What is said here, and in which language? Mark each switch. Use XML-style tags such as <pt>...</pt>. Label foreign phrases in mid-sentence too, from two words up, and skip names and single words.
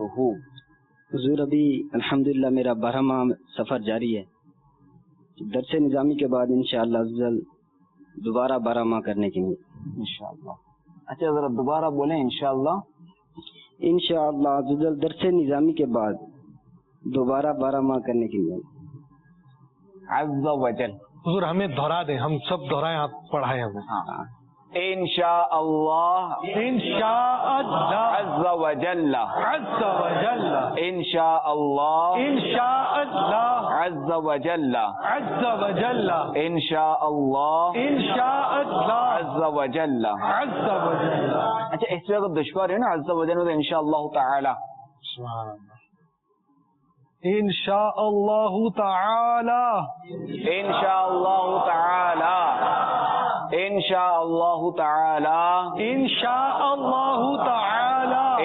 <ur>حضور ابھی</ur> <ar>الحمدللہ</ar> <ur>میرا 12واں سفر جاری ہے. درس نظامی کے بعد</ur> <ar>انشاءاللہ</ar> <ur>افضل دوبارہ 12 ماہ کرنے کے لیے</ur> <ar>انشاءاللہ.</ar> <ur>اچھا ذرا دوبارہ بولیں.</ur> <ar>انشاءاللہ</ar> <ur>افضل درس نظامی کے بعد دوبارہ 12 ماہ کرنے کے لیے.</ur> <ar>عز وجل.</ar> <ur>حضور ہمیں دہرا دیں, ہم سب دہرائیں, آپ پڑھائیں ہمیں.</ur> <ar>ہاں. انشاءاللہ انشاءاللہ عز وجل عز وجل انشاءاللہ انشاءاللہ عز وجل عز وجل انشاءاللہ انشاءاللہ عز وجل. عز وجل.</ar> <ur>اچھا اس میں اگر دشوار ہے نا</ur> <ar>عز وجل</ar> <ur>میں</ur> <ar>انشاءاللہ تعالی. انشاءاللہ تعالی انشاءاللہ تعالی انشاءاللہ تعالی انشاءاللہ تعالی</ar>